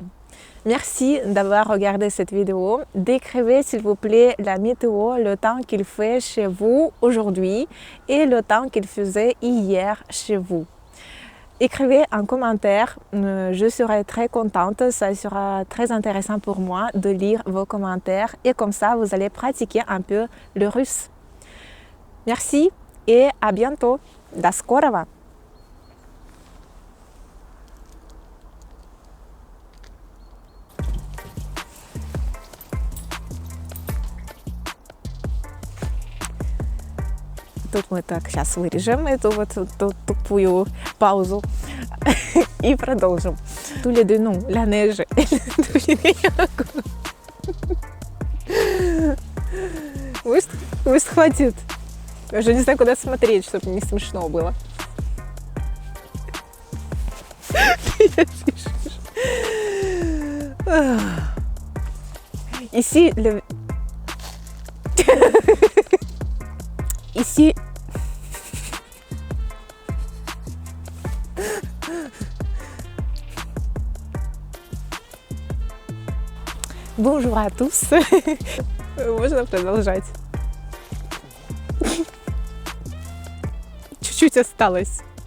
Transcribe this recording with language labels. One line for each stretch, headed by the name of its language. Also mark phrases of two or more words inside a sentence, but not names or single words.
French: Merci d'avoir regardé cette vidéo. Décrivez s'il vous plaît la météo, le temps qu'il fait chez vous aujourd'hui et le temps qu'il faisait hier chez vous. Écrivez un commentaire, je serai très contente, ça sera très intéressant pour moi de lire vos commentaires et comme ça vous allez pratiquer un peu le russe. Merci et à bientôt.
Russian: До скорого! Тут мы так сейчас вырежем эту вот тупую паузу и продолжим.
French: Tous les deux, non, la neige.
Russian: Пусть хватит. Я уже не знаю, куда смотреть, чтобы не смешно было.
French: Ici, le... Ici... Bonjour à tous.
Russian: Можно продолжать. Чуть-чуть осталось.